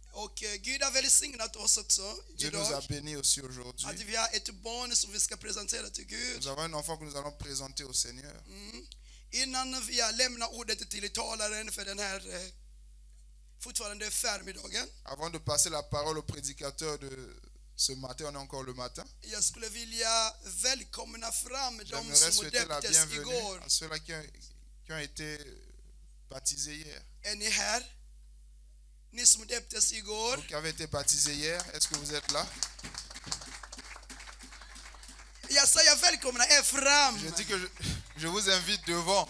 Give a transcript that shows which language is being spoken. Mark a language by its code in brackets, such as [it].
[sv] Och Gud har välsignat oss också [fr] Dieu nous a [sv] idag. [fr] bénis aussi [sv] Att [fr] aujourd'hui. [sv] vi har ett barn som vi ska presentera till Gud. [fr] Nous avons un enfant que nous allons présenter au Seigneur. [sv] Innan vi lämnar ordet till talaren för den här fortfarande förmiddagen. [fr] Avant de passer la parole au prédicateur de ce matin, on est encore le matin. [sv] Jag skulle vilja välkomna fram de [fr] J'aimerais [sv] som [fr] souhaiter la [sv] döptes [fr] bienvenue [sv] igår. [fr] à ceux-là qui ont été baptisés hier. [sv] Är ni här? Ni som döptes igår. [fr] Vous qui avez été baptisés hier, est-ce que vous êtes là? [sv] Jag säger välkomna er fram. [fr] Je dis que je vous invite devant.